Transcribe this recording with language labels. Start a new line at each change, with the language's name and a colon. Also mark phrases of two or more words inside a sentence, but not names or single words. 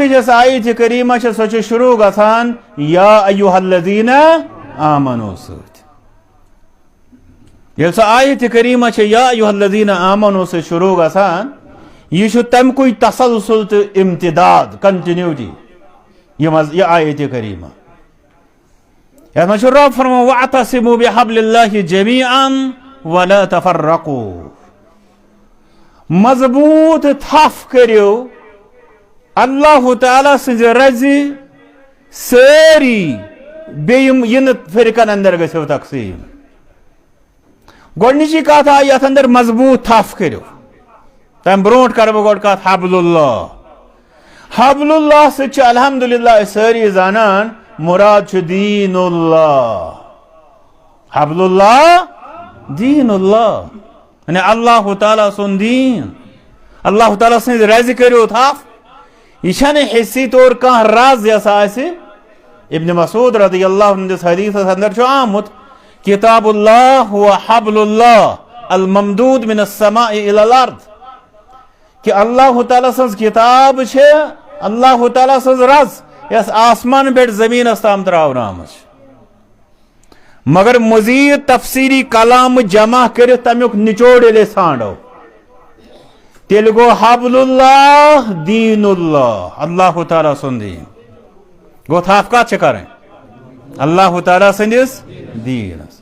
Kashmiri: یس آیت کریمہ سہ چھ شروع گژھان
Arabic: یا ایھا الذین آمنوا
Kashmiri: سۭتۍ ییٚلہِ سۄ آیت کریمہ چھ
Arabic: یا ایھا الذین آمنوا
Kashmiri: سۭتۍ شروع گژھان یہ چھ تمکُے تسلسل تہٕ امتداد کنٹینیوٹی یہ آیت کریمہ یتھ منٛز چھُ رب فرمان
Arabic: وَاعْتَصِمُوا بِحَبْلِ اللَّهِ جَمِيعًا وَلَا تَفَرَّقُوا.
Kashmiri: مضبوط تھپھ کٔرِو اللہ تعالیٰ سٕنزِ رزِ سٲری بیٚیہِ یِم نہٕ فرقن اندر گژھِو تقسیم. گۄڈنِچی کتھ آیہِ یتھ اندر مضبوط تھپھ کٔرِو تمہِ برونٹھ کرٕ بہٕ گۄڈٕ کتھ حبل اللہ. حبل اللہ سۭتۍ چھِ الحمدللہ أسۍ سٲری زانان مراد چھ دین اللہ. حبل اللہ دین اللہ یعنی اللہ تعالیٰ سن دین اللہ تعالیٰ سن رزِ کٔرِو تھپھ. یہ چھنہ حصی طور کانٛہہ رز یس آسہِ ابن مسعود رضی اللہ ہندس حدیثس اندر چھُ آمُت
Arabic: کتاب اللہ و حبل اللہ الممدود من السماء الى الارض
Kashmiri: کہ اللہ تعالیٰ سن کتاب چھ اللہ تعالیٰ سن رز یس آسمان پہ زمینس تام تراونہ آمٕژ مگر مزید تفسیری کلام جمع کرت تمیک نچوڑ ییٚلہِ أسۍ ژھانڈو تیٚلہِ گوٚو حبل اللہ دین اللہ اللہ تعالیٰ سُنٛد دین گوٚو تھپھ کتھ چھِ کرٕنۍ اللہ تعالیٰ سٕنٛدِس دیٖنس.